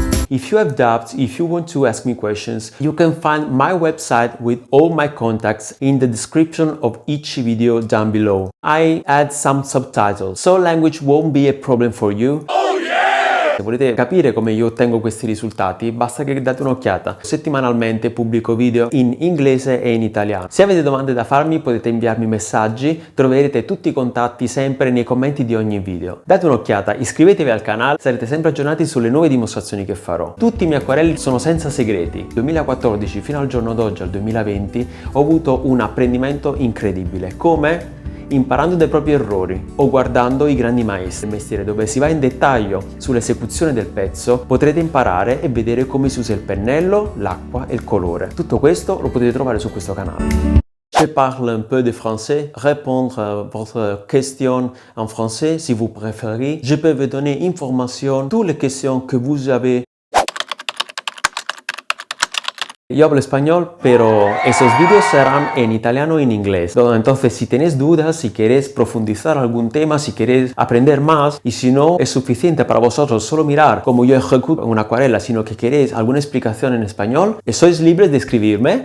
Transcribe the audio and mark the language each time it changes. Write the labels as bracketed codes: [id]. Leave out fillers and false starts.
[en] If you have doubts, if you want to ask me questions, you can find my website with all my contacts in the description of each video down below. I add some subtitles, so language won't be a problem for you. [it] Se volete capire come io ottengo questi risultati, basta che date un'occhiata. Settimanalmente pubblico video in inglese e in italiano. Se avete domande da farmi potete inviarmi messaggi, troverete tutti i contatti sempre nei commenti di ogni video. Date un'occhiata, iscrivetevi al canale, sarete sempre aggiornati sulle nuove dimostrazioni che farò. Tutti i miei acquarelli sono senza segreti. Dal 2014 fino al giorno d'oggi, al 2020, ho avuto un apprendimento incredibile. Come? Imparando dai propri errori o guardando i grandi maestri. Il mestiere dove si va in dettaglio sull'esecuzione del pezzo, potrete imparare e vedere come si usa il pennello, l'acqua e il colore. Tutto questo lo potete trovare su questo canale. [fr] Je parle un peu de français, répondre à votre question en français si vous préférez. Je peux vous donner information, toutes les questions que vous avez. [es] Yo hablo español, pero esos vídeos serán en italiano y en inglés. Entonces, si tenéis dudas, si queréis profundizar algún tema, si queréis aprender más, y si no es suficiente para vosotros solo mirar cómo yo ejecuto una acuarela, sino que queréis alguna explicación en español, sois libres de escribirme.